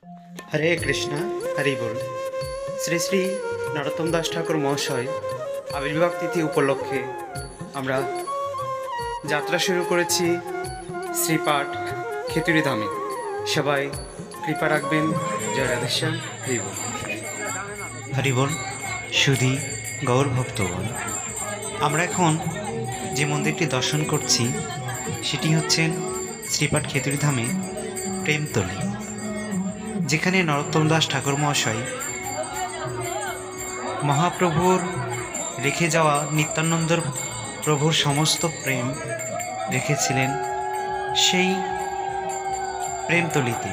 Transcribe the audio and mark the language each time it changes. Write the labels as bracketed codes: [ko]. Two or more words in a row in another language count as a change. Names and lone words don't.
[bn] হরে কৃষ্ণ হরি বোল। শ্রী শ্রী নরোত্তম দাস ঠাকুর মহাশয় আবির্ভাব তিথি উপলক্ষে আমরা যাত্রা শুরু করেছি শ্রীপাট খেতুরি ধামে। সবাই কৃপা রাখবেন। জয় রাধেশ্যাম। হরি বোল। হরি বোল। সুধী গৌর ভক্তগণ, আমরা এখন যে মন্দিরটি দর্শন করছি সেটি হচ্ছেন শ্রীপাঠ খেতুরি ধামে প্রেমতলী, যেখানে নরোত্তম দাস ঠাকুর মহাশয় মহাপ্রভুর রেখে যাওয়া নিত্যানন্দ প্রভুর সমস্ত প্রেম রেখেছিলেন সেই প্রেমতলীতে।